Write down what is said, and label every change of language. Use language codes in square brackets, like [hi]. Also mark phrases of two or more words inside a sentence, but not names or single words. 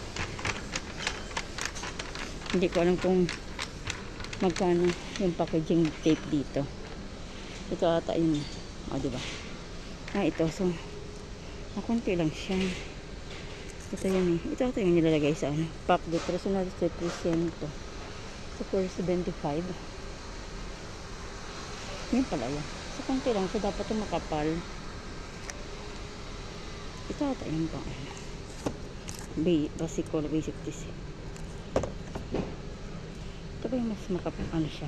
[tl] Hindi ko alam kung magkano yung packaging tape dito. Ito ata yun. O, diba? Ito. So, konti lang siya. Ito yun eh. Ito ata yung nilalagay sa ano. Pack de personal de 300. [en] So, for 75. [tl] Yan pala yan. So, konti lang. So, dapat ito makapal. Ito ata yung pang ano. [en] Basic design. [tl] Ito ba yung mas makapal ano siya?